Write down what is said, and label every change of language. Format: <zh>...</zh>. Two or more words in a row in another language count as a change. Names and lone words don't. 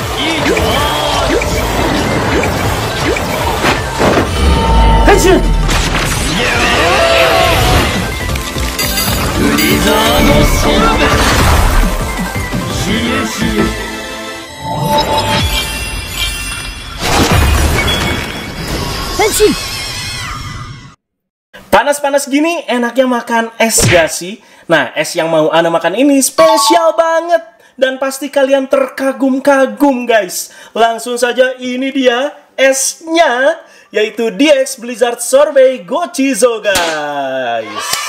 <ja>いいとアイス。変身。ブリザードソルベ。冷え冷え。変身。</ja> <id>Panas-panas gini enaknya makan es gak sih? Nah, es yang mau Ana makan ini spesial banget. Dan pasti kalian terkagum-kagum guys. Langsung saja ini dia esnya. Yaitu DX Blizzard Sorbet Gochizo guys.</id>